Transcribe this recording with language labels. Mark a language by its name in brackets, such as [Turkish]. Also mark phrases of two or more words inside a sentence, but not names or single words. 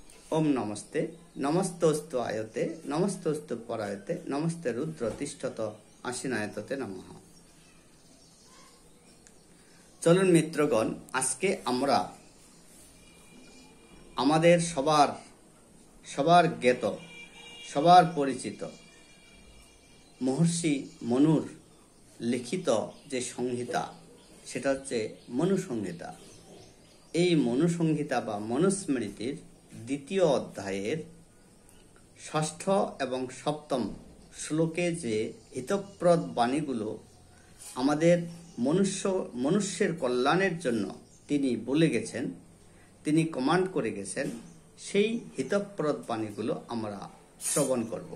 [Sanskrit] ओम नमस्ते नमस्तोस्तु आयते नमस्तोस्तु परायते नमस्ते रुद्र तिष्ठत आसीनायतते नमः। [Bangla] চলুন মিত্রগণ আজকে আমরা আমাদের সবার জ্ঞাত সবার পরিচিত মহর্ষি মনুর লিখিত যে সংহিতা সেটা হচ্ছে মনু সংহিতা। এই মনু সংহিতা বা মনুস্মৃতির দ্বিতীয় অধ্যায়ের ষষ্ঠ এবং সপ্তম শ্লোকে যে হিতপ্রদ বাণীগুলো আমাদের মনুষ্যের কল্যাণের জন্য তিনি বলে গেছেন, তিনি কমান্ড করে গেছেন, সেই হিতপ্রদ বাণীগুলো আমরা শ্রবণ করব।